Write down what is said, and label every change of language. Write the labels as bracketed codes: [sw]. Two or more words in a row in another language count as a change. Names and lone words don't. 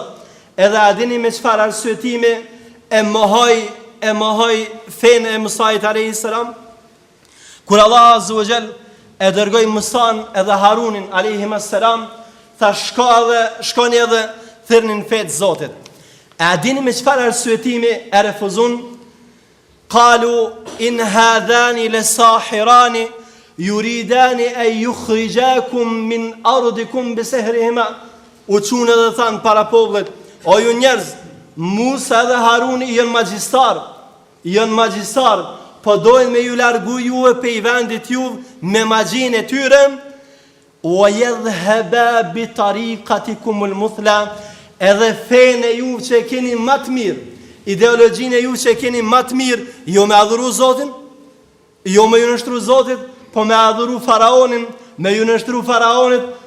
[sq] Edhe a dini me çfarë arsyetimi e mohoi fenë e Musait [ar] عليه السلام? [sq] Kur Allah [ar] عز وجل [sq] e dërgoi Musan edhe Harunin [ar] عليهما السلام, [sq] tha shkoni edhe thirrnin fetë Zotit. A dini me çfarë arsyetimi e refuzon? [ar] قالوا إن هذان لساحران يريدان أن يخرجاكم من أرضكم بسحرهما. [sq] U çunë dhe than para popullit, o ju njerëz, Musa dhe Haruni janë magjistar, po dojnë me ju largu juve pe i vendit juve me magjin e tyre, [ar] ويذهبا بطريقتكم المثلى, [sq] edhe fenë e juve që e keni më të mirë, ideologjinë e juve që e keni më të mirë, jo me adhuru Zotin, jo me ju nështru Zotit, po me adhuru faraonin, me ju nështru faraonit,